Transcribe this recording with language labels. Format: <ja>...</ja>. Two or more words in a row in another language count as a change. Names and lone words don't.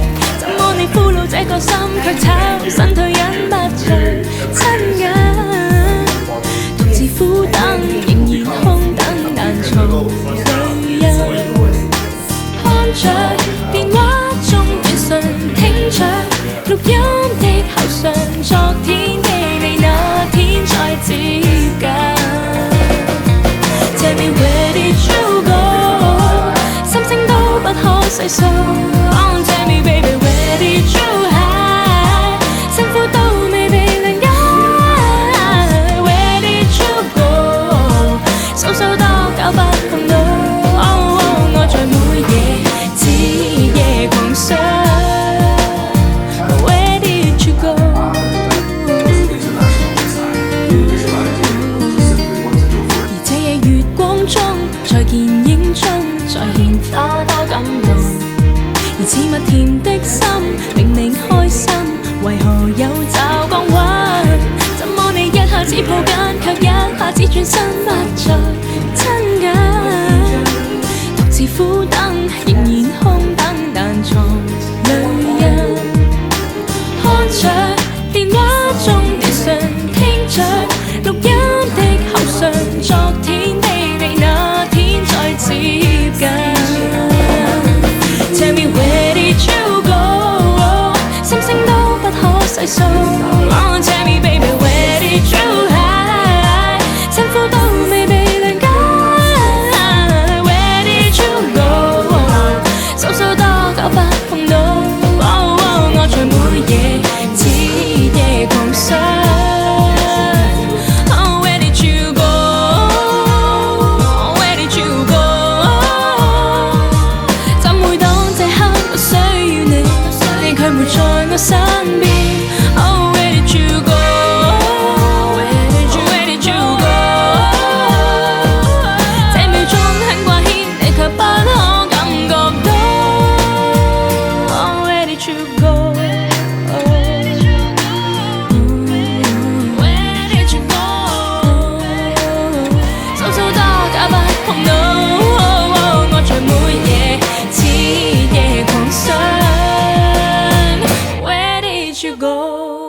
<yue>怎麼你俘虜這個心，卻炒身退隱不着親近，獨自苦等，仍然空等，難藏淚印。看着電話中短信，聽着錄音的口訊，昨天的你那天再接近。</yue> <en>Tell me where did you go？</en> <yue>心聲都不可細數。</yue> <en>Oh, tell me baby where did you hide？</en> <yue>辛苦都未被諒解。</yue> <en>Where did you go？</en> <yue>數數多久不碰到。Oh, oh， 愛在每夜徹夜狂想。</yue> <en>Where did you go？</en> <yue>而這夜月光中，在見影中再現多多感動。而似蜜甜的心，明明開心，為何有找光暈？怎麼你一下子抱緊，卻一下子轉身不再親近？獨自苦等，仍然空等，難藏淚印。看着電話中短訊，聽着錄音的口訊，昨天的你那天再接近。</yue> <en>Tell me where did you go？</en> <yue>心聲都不可細數。</yue> <en>Oh, tell me baby where did you hide？</en> <yue>辛苦都未被諒解。</yue> <en>Where did you go？</en> <yue>數數多久不碰到。Oh, oh， 愛在每夜徹夜狂想。</yue> <en>Oh, where did you go？ Where did you go？</en> <yue>怎會當這刻我需要你，你卻沒在我身邊。</yue> <en>Oh, where did you go？ Where did you go？</en> <yue>這秒鐘很掛牽，你卻不可感覺到。</yue> <en>Oh, where did you go？ Where did you go？</en> <yue>數數多久不碰到。愛在每夜徹夜狂想。</yue> <en>Where did you go？</en>